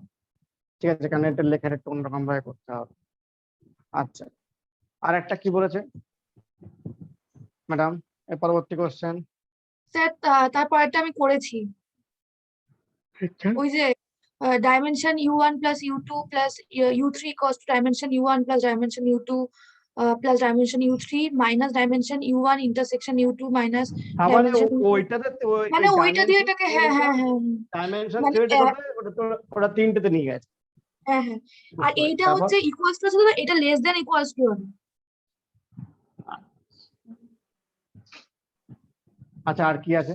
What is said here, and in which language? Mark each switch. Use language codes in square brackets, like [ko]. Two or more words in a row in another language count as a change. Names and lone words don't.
[bn] ঠিক আছে, কারণ এটা লেখার একটু অন্যরকম ভাবে করতে হবে। আচ্ছা, আর একটা কি বলেছে ম্যাডাম? এর পরবর্তী কোশ্চেন। স্যার তারপরেরটা আমি করেছি। ওই যে [en] ডাইমেনশন u1 plus u2 plus u3 equals to dimension u1 plus dimension u2 plus dimension u3 minus dimension u1 intersection u2 minus [bn] তার মানে [en] dimension u2। [bn] ওইটাতে মানে ওইটা দিয়ে এটাকে হ্যাঁ হ্যাঁ হ্যাঁ ডাইমেনশন মানে থিওরিটা করতে ওটা তিনটেতে নিয়ে গেছে। হ্যাঁ হ্যাঁ। আর বুঝতে পেরেছি। এইটা তারপর [en] হচ্ছে equals to, এটা less than equals to হবে। [bn] আচ্ছা, আর কি আছে?